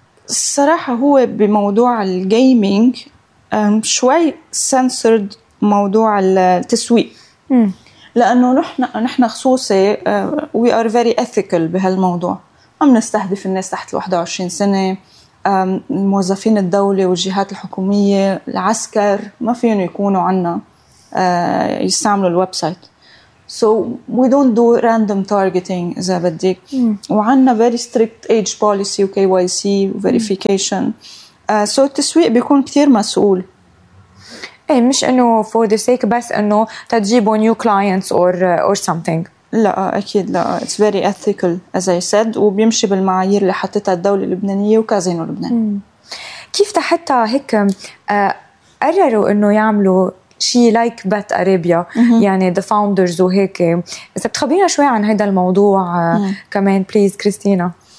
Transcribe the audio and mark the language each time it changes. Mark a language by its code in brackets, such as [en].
[ar] الصراحة هو بموضوع الجيمينج شوي سنسرد موضوع التسويق، لأنه نحن خصوصي [en] we are very ethical [ar] بهالموضوع، عم نستهدف الناس تحت 21 سنة، الموظفين الدولة والجهات الحكومية، العسكر ما فيهم يكونوا عنا يستعملوا الويب سايت. [en] So we don't do random targeting [ar] إذا بديك. وعنا [en] very strict age policy [ar] و KYC verification. So التسويق بيكون كتير مسؤول. إيه مش إنه [en] for the sake [ar] بس إنه تجيبوا [en] new clients or something. [ar] لا أكيد لا. [en] It's very ethical as I said [ar] وبيمشي بالمعايير اللي حطتها الدولة اللبنانية وكازينو لبنان. كيف حتى هيك قرروا إنه يعملوا شي لايك بات أرابيا يعني [en] the founders [ar] وهيك؟ إذا بتخبرينا شوي عن هذا الموضوع كمان بليز كريستينا.